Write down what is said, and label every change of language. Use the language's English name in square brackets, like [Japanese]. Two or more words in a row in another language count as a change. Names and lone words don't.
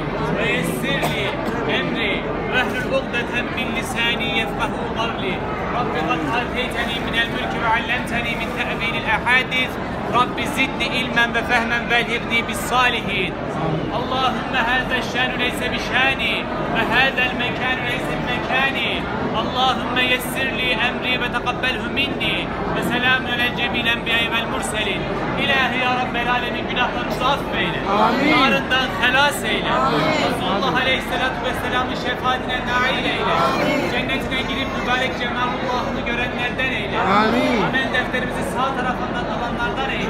[Arabic] ويسر لي أمري واحلل عقدة من لساني يفقه قولي رب قد آتيتني من الملك وعلمتني من تأويل الأحاديث رب زدني علما وفهما والهقني بالصالحين اللهم هذا الشان ليس بشاني وهذا المكان ليس بمكاني اللهم يسر لي أمري وتقبله مني وسلام على جميع الأنبياء والمرسلين [Turkish] İlahi ya Rabbel Alemin günahlarımızı affeyle. Narından helas eyle. Resulullah [Arabic] عليه الصلاة والسلام'ın [Turkish] şefaatine nail eyle. Cennetine girip mübarek cemalullahını görenlerden eyle. Amel defterimizi sağ tarafından alanlardan eyle.